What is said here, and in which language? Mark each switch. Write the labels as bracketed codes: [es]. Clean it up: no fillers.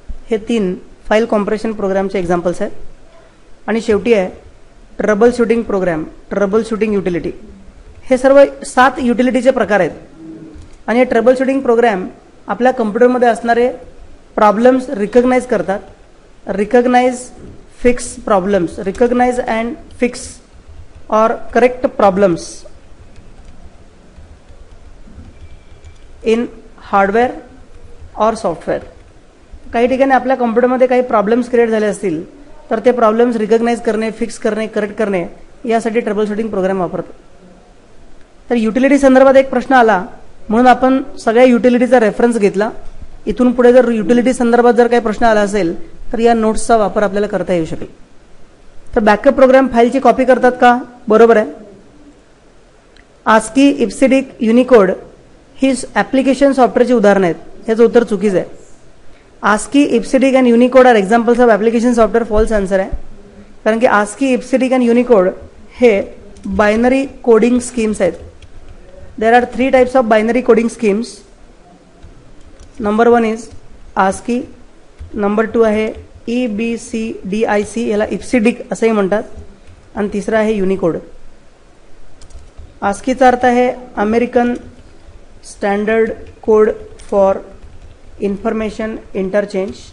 [mr] हे 3 file compression प्रोग्रामचे examples आहेत. आणि शेवटी आहे trouble shooting programme, trouble shooting utility. हे सर्व 7 युटिलिटीचे प्रकार आहेत. आणि हे ट्रबल शूटिंग प्रोग्राम आपल्या कम्प्युटरमध्ये असणारे प्रॉब्लेम्स रिकग्नाइज करतात. [en] Recognise, fix problems, recognise and fix और correct problems in hardware और software. [mr] काही ठिकाणी आपल्या कम्प्युटरमध्ये काही प्रॉब्लेम्स क्रिएट झाले असतील तर ते प्रॉब्लेम्स रिकग्नाइज करणे, फिक्स करणे, करेक्ट करणे यासाठी ट्रबल शूटिंग प्रोग्राम वापरतो. तर युटिलिटी संदर्भात एक प्रश्न आला म्हणून आपण सगळ्या युटिलिटीचा रेफरन्स घेतला. इथून पुढे जर युटिलिटी संदर्भात जर काही प्रश्न आला असेल तर या नोट्सचा वापर आपल्याला करता येऊ शकेल. तर बॅकअप प्रोग्राम फाईलची कॉपी करतात का? बरोबर आहे. आस्की, इप्सिडिक, युनिकोड ही ॲप्लिकेशन सॉफ्टवेअरची उदाहरणं आहेत. याचं उत्तर चुकीचं आहे. [en] ASCII, EBCDIC and Unicode are examples of application software. False answer आहे. [mr] कारण की आस्की, इप्सिडिक अँड युनिकोड हे बायनरी कोडिंग स्कीम्स आहेत. [en] There are 3 types of binary coding schemes. [mr] Number 1 is ASCII, number 2 आहे EBCDIC, याला इप्सिडिक असंही म्हणतात, आणि तिसरा आहे युनिकोड. आस्कीचा अर्थ आहे American standard code for information interchange.